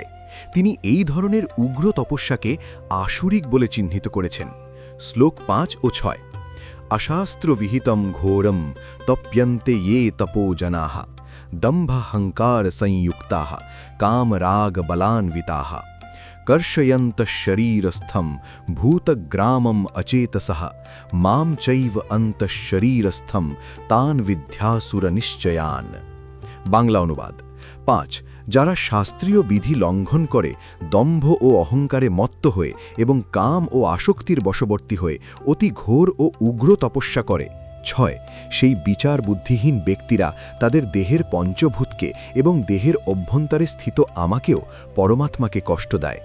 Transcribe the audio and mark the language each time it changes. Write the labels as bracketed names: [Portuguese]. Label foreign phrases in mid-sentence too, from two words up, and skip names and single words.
[Bangla] তিনি এই ধরনের উগ্র তপস্যাকে আসুরিক বলে চিহ্নিত করেছেন। শ্লোক ৫ ও ৬। [Sanskrit] অশাস্ত্রবিহিতম ঘোরম তপ্যন্তে ইয়ে তপো জনাঃ দম্ভহংকার সংযুক্তাঃ কামরাগ বলান্বিতাঃ कर्षयन्तः शरीरस्थं भूतग्रामम् अचेतसः मां चैव अन्तः शरीरस्थं तान विद्यासुरनिश्चयान। [Bangla] বাংলা অনুবাদ। ৫ যারা শাস্ত্রীয় বিধি লঙ্ঘন করে দম্ভ ও অহংকারে মত্ত হয়ে এবং কাম ও আসক্তির বশবর্তী হয়ে অতি ঘোর ও উগ্র তপস্যা করে। ৬ সেই বিচার বুদ্ধিহীন ব্যক্তিরা তাদের দেহের পঞ্চভূতকে এবং দেহের অভ্যন্তরে স্থিত আমাকেও পরমাত্মাকে কষ্ট দেয়।